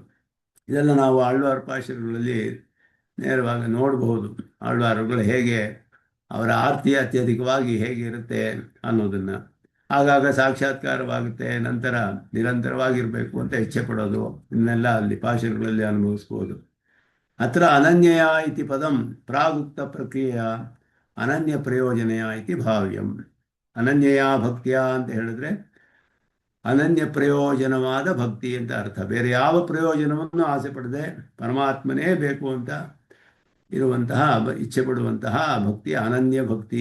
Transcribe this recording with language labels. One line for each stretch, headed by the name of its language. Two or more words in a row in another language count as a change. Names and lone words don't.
Kannada: ಇದೆಲ್ಲ ನಾವು ಆಳ್ವಾರ್ ಪಾಶಗಳಲ್ಲಿ ನೇರವಾಗಿ ನೋಡಬಹುದು. ಆಳ್ವಾರುಗಳು ಹೇಗೆ ಅವರ ಆರ್ತಿ ಅತ್ಯಧಿಕವಾಗಿ ಹೇಗೆ ಇರುತ್ತೆ ಅನ್ನೋದನ್ನು. ಆಗಾಗ ಸಾಕ್ಷಾತ್ಕಾರವಾಗುತ್ತೆ, ನಂತರ ನಿರಂತರವಾಗಿರಬೇಕು ಅಂತ ಇಚ್ಛೆ ಪಡೋದು, ಇದನ್ನೆಲ್ಲ ಅಲ್ಲಿ ಪಾಶಗಳಲ್ಲಿ ಅನುಭವಿಸ್ಬೋದು.
Sanskrit: ಅತ್ರ ಅನನ್ಯಯ ಇತಿ ಪದಂ ಪ್ರಾಗುಕ್ತ ಪ್ರಕ್ರಿಯೆಯ ಅನನ್ಯ ಪ್ರಯೋಜನೆಯ ಇತಿ ಭಾವ್ಯಂ. ಅನನ್ಯಯ ಭಕ್ತಿಯ
Kannada: ಅಂತ ಹೇಳಿದ್ರೆ ಅನನ್ಯ ಪ್ರಯೋಜನವಾದ ಭಕ್ತಿ ಅಂತ ಅರ್ಥ. ಬೇರೆ ಯಾವ ಪ್ರಯೋಜನವನ್ನು ಆಸೆ ಪಡದೆ ಪರಮಾತ್ಮನೇ ಬೇಕು ಅಂತ ಇರುವಂತಹ ಇಚ್ಛೆ ಪಡುವಂತಹ ಭಕ್ತಿ ಅನನ್ಯ ಭಕ್ತಿ.